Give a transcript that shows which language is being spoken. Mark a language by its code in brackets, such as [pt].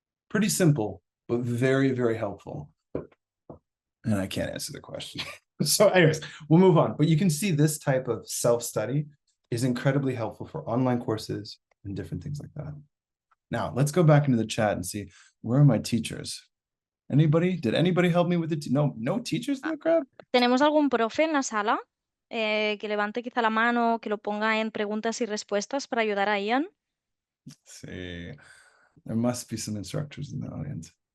[en] Pretty simple, but very, very helpful. And I can't answer the question. So anyways, we'll move on. But you can see this type of self-study is incredibly helpful for online courses and different things like that. Now, let's go back into the chat and see, where are my teachers? Anybody? Did anybody help me with it? No teachers in the crowd? [es] ¿Tenemos algún profe en la sala? Que levante quizá la mano, que lo ponga en preguntas y respuestas para ayudar a Ian. Sí. [en] There must be some instructors in the audience.